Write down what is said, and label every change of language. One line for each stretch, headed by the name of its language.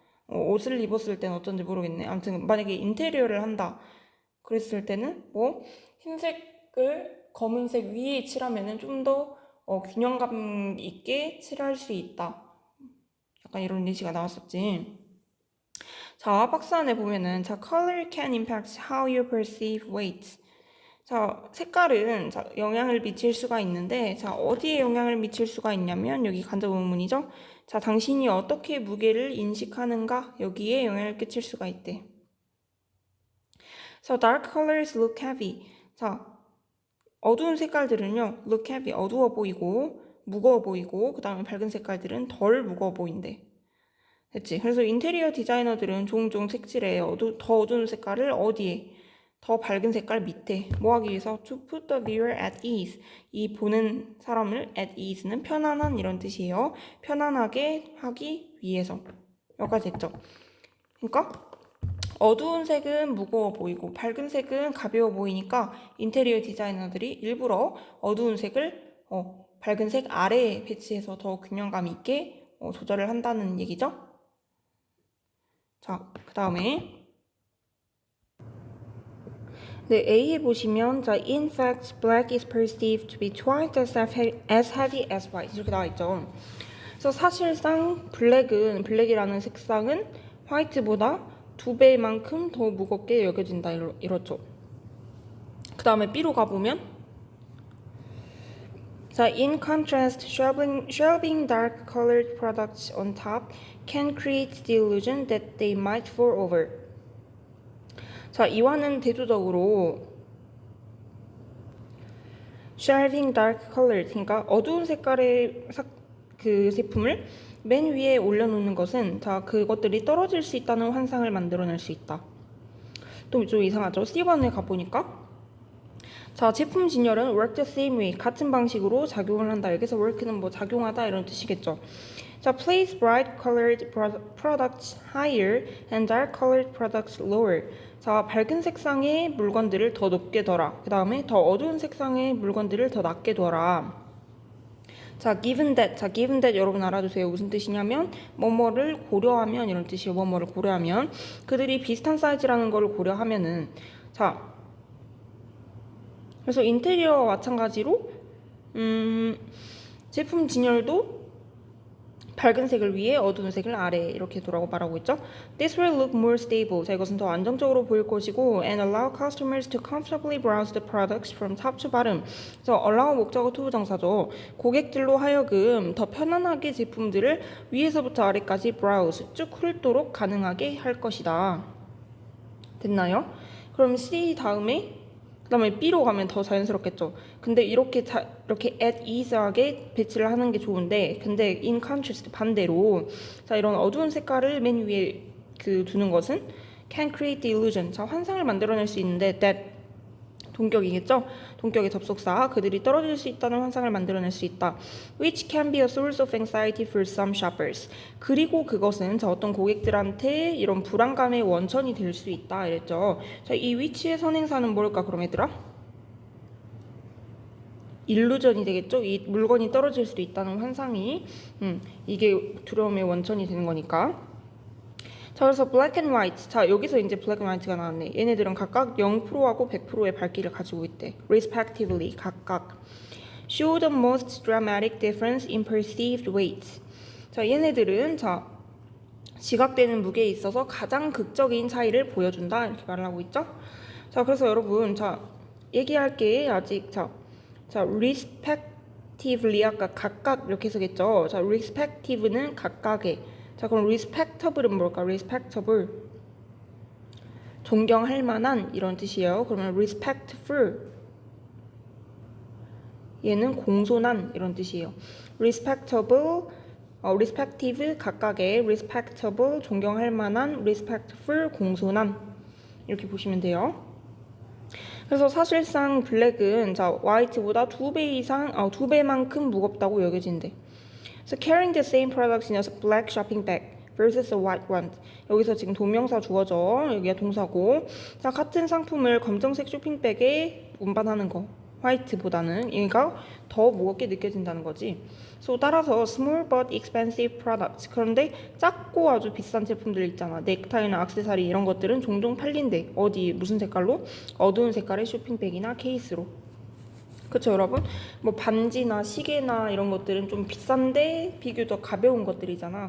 Korean: 옷을 입었을 때는 어떤지 모르겠네. 아무튼 만약에 인테리어를 한다 그랬을 때는 뭐 흰색을 검은색 위에 칠하면은 좀 더 균형감 있게 칠할 수 있다. 약간 이런 예시가 나왔었지. 자, 박스 안에 보면은 자,
English: color can impact how you perceive weight.
Korean: 자, 색깔은 자, 영향을 미칠 수가 있는데 자, 어디에 영향을 미칠 수가 있냐면 여기 간접 의문이죠. 자, 당신이 어떻게 무게를 인식하는가 여기에 영향을 끼칠 수가 있대.
English: So dark colors look heavy.
Korean: 자, 어두운 색깔들은요,
English: look heavy,
Korean: 어두워 보이고 무거워 보이고 그 다음에 밝은 색깔들은 덜 무거워 보인대. 됐지? 그래서 인테리어 디자이너들은 종종 색칠에 더 어두운 색깔을 어디에? 더 밝은 색깔 밑에 뭐 하기 위해서?
English: To put the viewer at ease.
Korean: 이 보는 사람을 at ease는 편안한 이런 뜻이에요. 편안하게 하기 위해서. 여기까지 됐죠? 그러니까 어두운 색은 무거워 보이고 밝은 색은 가벼워 보이니까 인테리어 디자이너들이 일부러 어두운 색을 밝은 색 아래에 배치해서 더 균형감 있게 조절을 한다는 얘기죠. 자, 그 다음에 네, A에 보시면 자,
English: in fact, black is perceived to be twice as heavy as white
Korean: 이렇게 나와 있죠. 그래서 사실상 블랙이라는 색상은 화이트보다 2배만큼 더 무겁게 여겨진다 이렇죠. 그 다음에 B로 가보면 자,
English: in contrast, shelving dark colored products on top can create the illusion that they might fall over.
Korean: 자, 이와는 대조적으로
English: shelving dark colored,
Korean: 그러니까 어두운 색깔의 그 제품을 맨 위에 올려놓는 것은 자, 그것들이 떨어질 수 있다는 환상을 만들어낼 수 있다. 또 좀 이상하죠? C번에 가보니까 자, 제품 진열은
English: work the same way,
Korean: 같은 방식으로 작용을 한다. 여기서 work는 뭐 작용하다 이런 뜻이겠죠.
English: 자, place bright colored products higher and dark colored products lower.
Korean: 자, 밝은 색상의 물건들을 더 높게 둬라. 그 다음에 더 어두운 색상의 물건들을 더 낮게 둬라. 자, given that 여러분 알아두세요. 무슨 뜻이냐면 뭐뭐를 고려하면 이런 뜻이에요. 뭐뭐를 고려하면 그들이 비슷한 사이즈라는 걸 고려하면은 자, 그래서 인테리어와 마찬가지로 제품 진열도 밝은 색을 위에 어두운 색을 아래에 이렇게 두라고 말하고 있죠.
English: This will look more stable.
Korean: 자, 이것은 더 안정적으로 보일 것이고
English: and allow customers to comfortably browse the products from top to bottom.
Korean: 그래서 allow 목적어 to 부정사죠. 고객들로 하여금 더 편안하게 제품들을 위에서부터 아래까지 browse, 쭉 훑도록 가능하게 할 것이다. 됐나요? 그럼 C 다음에 그 다음에 B로 가면 더 자연스럽겠죠. 근데 이렇게 at ease하게 배치를 하는 게 좋은데 근데 in contrast 반대로 자, 이런 어두운 색깔을 맨 위에 두는 것은
English: can create the illusion.
Korean: 자, 환상을 만들어낼 수 있는데 that 동격이겠죠? 동격의 접속사 그들이 떨어질 수 있다는 환상을 만들어낼 수 있다.
English: Which can be a source of anxiety for some shoppers.
Korean: 그리고 그것은 자, 어떤 고객들한테 이런 불안감의 원천이 될 수 있다 이랬죠. 자, 이 which의 선행사는 뭘까 그럼 얘들아? 일루전이 되겠죠? 이 물건이 떨어질 수도 있다는 환상이 이게 두려움의 원천이 되는 거니까. 자, 그래서
English: black and white.
Korean: 자, 여기서 이제 black and white가 나왔네. 얘네들은 각각 0%하고 100%의 밝기를 가지고 있대.
English: respectively,
Korean: 각각.
English: show the most dramatic difference in perceived weight.
Korean: 자, 얘네들은 자, 지각되는 무게에 있어서 가장 극적인 차이를 보여준다. 이렇게 말을 하고 있죠. 자, 그래서 여러분, 자, 얘기할 게 아직 자, respectively 아까 각각 이렇게 쓰겠죠. 자, respective는 각각의. 자, 그럼 respectable은 뭘까? respectable 존경할 만한 이런 뜻이에요. 그러면 respectful 얘는 공손한 이런 뜻이에요. respectable respective 각각의 respectable 존경할 만한 respectful 공손한 이렇게 보시면 돼요. 그래서 사실상 블랙은 자, 화이트보다 2배 이상 2배만큼 무겁다고 여겨진대.
English: So carrying the same products in a black shopping bag versus a white one.
Korean: 여기서 지금 동명사 주어져. 여기가 동사고. 자, 같은 상품을 검정색 쇼핑백에 운반하는 거. 화이트보다는 얘가 더 무겁게 느껴진다는 거지.
English: So
Korean: 따라서
English: small but expensive products.
Korean: 그런데 작고 아주 비싼 제품들 있잖아. 넥타이나 액세서리 이런 것들은 종종 팔린대. 어디 무슨 색깔로? 어두운 색깔의 쇼핑백이나 케이스로. 그쵸 여러분? 뭐 반지나 시계나 이런 것들은 좀 비싼데 비교적 가벼운 것들이잖아.